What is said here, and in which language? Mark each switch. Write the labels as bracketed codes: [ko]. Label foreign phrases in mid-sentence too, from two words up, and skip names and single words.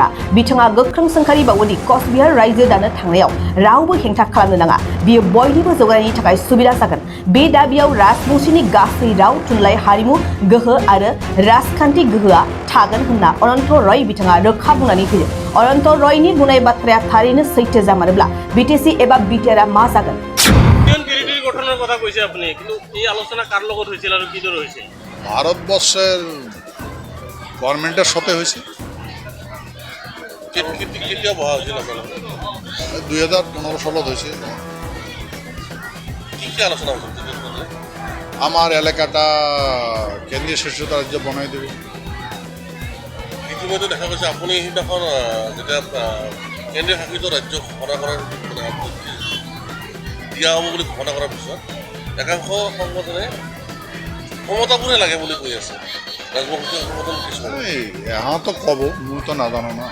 [brx] बिथाङा गोख्रों सोंखारिबावोदि कचबिहार रायजो दानो थांनायाव रावबो हेंथा खालामनो नाङा, बियो बयनिबो जौगानायनि थाखाय सुबिदा जागोन। बे दाबियाव राजबंशीनि गासै राव थुनलाइ हारिमु गोहो आरो राजखान्थि गोहोआ थागोन होनना अनन्त रय बिथाङा रोखा बुंनानै होयो। अनन्त रयनि बुंनाय बाथ्राया थारैनो सैथो जामारोब्ला बिटिसि एबा बिटिआरआ मा जागोन? [bn] গঠনের কথা কইছে আপনি, কিন্তু এই আলোচনা কার লগত হয়েছিল আর কি ধরে হয়েছে? ভারতবর্ষের গভর্নমেন্টের সাথে হয়েছে। কেতিয়া বহা হয়েছিল আপনার? 2015 সালত হয়েছে। কি কি আলোচনা হয়েছে? আমার এলাকাটা কেন্দ্রীয় শাসিত রাজ্য বনাই দেবে। [as] ইতিমধ্যে দেখা গেছে আপনি সেইদিনাখন যেতিয়া কেন্দ্ৰীয় শাসিত ৰাজ্য ঘোষণা কৰাৰ দিয়া হ'ব বুলি ঘোষণা কৰাৰ পিছত একাংশ সংগঠনে ক্ষমতাবোৰে লাগে বুলি কৈ আছে। ৰাজবংশী সংগঠন কিছুমান এহঁতো ক'ব, মইতো নাজানো না।